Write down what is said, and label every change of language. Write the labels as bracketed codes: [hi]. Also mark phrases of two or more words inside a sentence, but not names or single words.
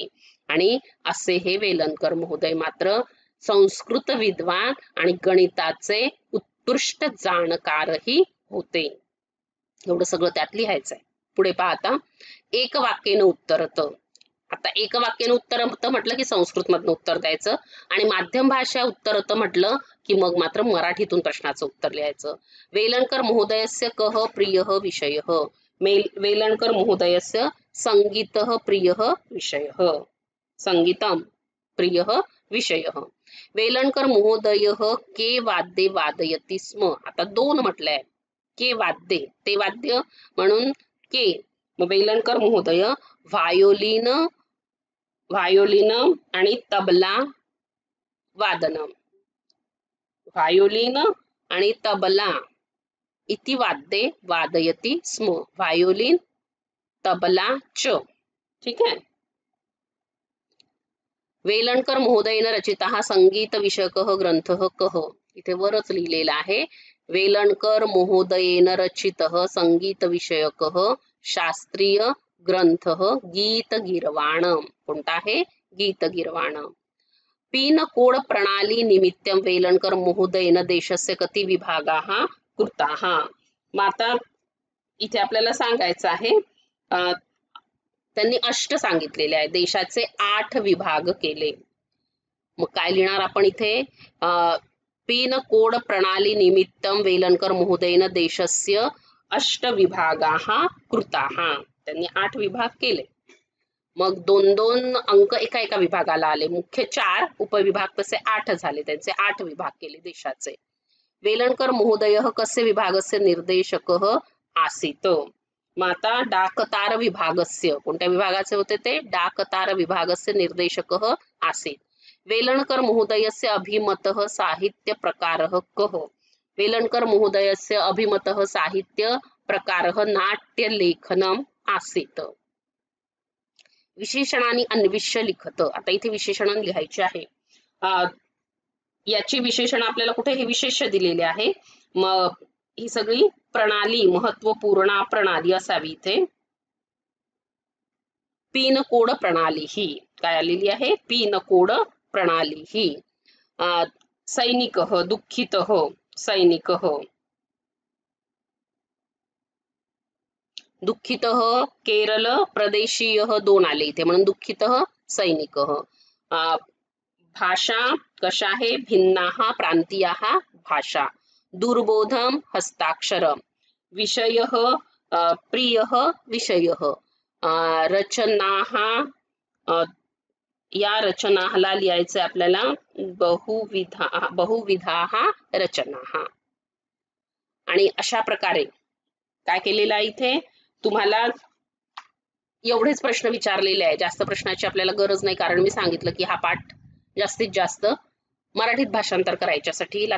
[mr] आणि असे हे वेलणकर महोदय मात्र संस्कृत विद्वान आणि गणिताचे उत्कृष्ट जाणकारही होते. एवढं सगळं त्यात लिहायचंय. पुढे पाहता, [sa] एक वाक्यानं उत्तरत. [mr] आता [sa] एक वाक्यानं उत्तरत [mr] म्हटलं की संस्कृत मधनं उत्तर द्यायचं, आणि [sa] माध्यम भाषा उत्तरत [mr] म्हटलं की मग मात्र मराठीतून प्रश्नाचं उत्तर लिहायचं. [sa] वेलणकर महोदयस्य कः प्रियः विषयः. वेलणकर महोदयस्य संगीतः प्रियः विषयः. संगीतम प्रियः विषयः. वेलणकर महोदयः के वाद्ये वादयति स्म. [mr] आता 2 म्हटलंय, के वाद्ये, ते वाद्य म्हणून के. मग वेलणकर महोदय व्हायोलिन आणि तबला वादनम, व्हायोलिन आणि तबला [sa] इति वाद्ये वादयति स्म. व्हायोलिन, तबला च. [mr] ठीक आहे. [sa] वेलणकर महोदयेन रचितः संगीत विषयकः ग्रंथः कः. [mr] इथे वरच लिहिलेला आहे. [sa] वेलणकर महोदयेन रचितः संगीत विषयकः शास्त्रीय ग्रंथः गीत गिर्वाणम. [mr] कोणता आहे? [sa] गीत गिर्वाणम. पिनकोड प्रणाली निमित्तं वेलणकर महोदयेन देशस्य कति विभागाः कृताः. [mr] माता इथे आपल्याला सांगायचं आहे, त्यांनी 8 सांगितलेले आहे, देशाचे 8 विभाग केले. मग काय लिहिणार आपण इथे? [sa] पिनकोड प्रणाली निमित्तं वेलणकर महोदयेन देशस्य 8 विभागाः कृताः. [mr] त्यांनी 8 विभाग केले. मग 2-2 अंक एका एका विभागाला आले. मुख्य 4, उपविभाग तसे 8 झाले. त्यांचे 8 विभाग केले देशाचे. [sa] वेलणकर महोदयः कस्य विभागस्य निर्देशकः आसीत्. [mr] मग आता [sa] डाकतार विभागस्य, [mr] कोणत्या विभागाचे होते ते? [sa] डाकतार विभागस्य निर्देशकः आसीत्. वेलणकर महोदयस्य अभिमतः साहित्य प्रकारः कः. वेलणकर महोदयस्य अभिमतः साहित्य प्रकारः नाट्य लेखनम आसीत्. विशेषणांनी अन्विष्य लिखत. [mr] आता इथे विशेषण लिहायचे आहे. याची विशेषण आपल्याला कुठे हे विशेष दिलेले आहे. मग ही सगळी प्रणाली महत्वपूर्ण प्रणाली असावी. इथे पिनकोड प्रणाली ही काय आलेली आहे? पिनकोड प्रणाली ही. [sa] सैनिकः, दुःखितः, सैनिकः, दुःखितः केरळ प्रदेशीयः 2 [mr] आले इथे म्हणून [sa] दुःखितः सैनिकः. [mr] भाषा कशा आहे? [sa] भिन्नाः प्रांतीयाः भाषा. दुर्बोधम हस्ताक्षरम. विषयः प्रियः विषयः. रचनाः, [mr] या रचनाला लिहायचे आपल्याला [sa] बहुविधाः रचनाः. [mr] आणि अशा प्रकारे काय केलेलं आहे इथे? तुम्हाला एवढेच प्रश्न विचारलेले आहे. जास्त प्रश्नाची आपल्याला गरज नाही, कारण मी सांगितलं की हा पाठ जास्तीत जास्त मराठीत भाषांतर करायच्यासाठी येईल.